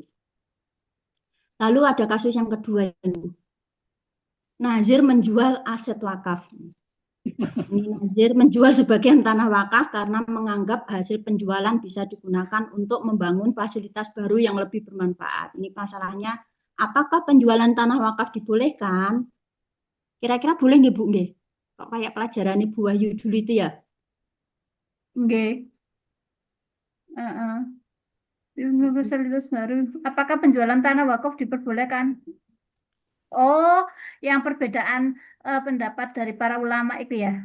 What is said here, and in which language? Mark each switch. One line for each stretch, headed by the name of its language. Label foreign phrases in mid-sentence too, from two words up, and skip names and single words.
Indonesian: Lalu ada kasus yang kedua, nazir menjual aset wakaf. Ini nazir menjual sebagian tanah wakaf karena menganggap hasil penjualan bisa digunakan untuk membangun fasilitas baru yang lebih bermanfaat. Ini masalahnya, apakah penjualan tanah wakaf dibolehkan? Kira-kira boleh nggih Bu nggih? Kok kayak pelajaran Bu Wahyu dulu itu ya? Nggih. Fasilitas baru. Apakah penjualan tanah wakaf diperbolehkan? Oh, yang perbedaan pendapat dari para ulama itu ya?